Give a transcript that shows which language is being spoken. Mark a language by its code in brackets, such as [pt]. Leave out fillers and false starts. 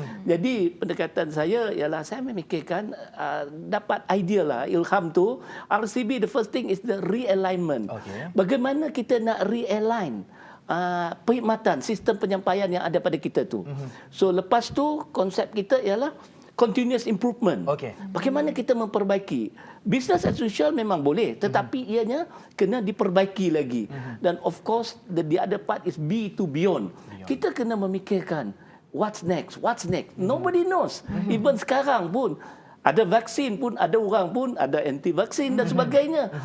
[ms] Jadi pendekatan saya ialah saya memikirkan dapat idea lah, ilham tu. [en] RCB, the first thing is the realignment. [ms] Bagaimana kita nak realign perkhidmatan, sistem penyampaian yang ada pada kita tu. So lepas tu konsep kita ialah continuous improvement. Bagaimana kita memperbaiki. [en] Business as usual [ms] memang boleh, tetapi ianya kena diperbaiki lagi. [en] Dan of course the other part is be to beyond. [ms] Kita kena memikirkan [en] what's next. Nobody knows. [ms] Even sekarang pun ada vaksin pun, ada orang pun ada anti vaksin dan sebagainya.